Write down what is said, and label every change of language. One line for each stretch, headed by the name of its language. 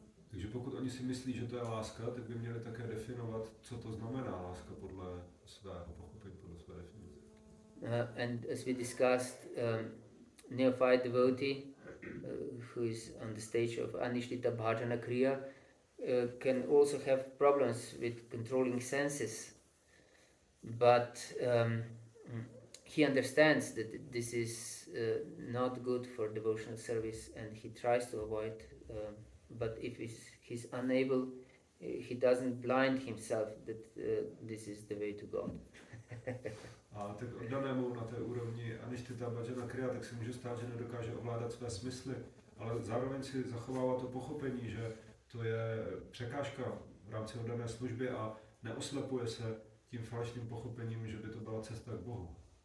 Czech: Takže pokud oni si myslí, že to je láska, tak by měli také definovat, co to znamená láska podle svého pochopení, podle své definice.
English: And as we discussed, neophyte devotee who is on the stage of Anishtita Bhajana Kriya can also have problems with controlling senses, but he understands that this is not good for devotional service and he tries to avoid, but if he's unable, he doesn't blind himself that this is the way to God.
Czech: A tak oddanému na té úrovni aništita Bhajana Kriya, tak se může stát, že nedokáže ovládat své smysly, ale zároveň si zachovává to pochopení, že to je překážka v rámci oddané služby a neoslepuje se tím falešným pochopením, že by to byla cesta k Bohu.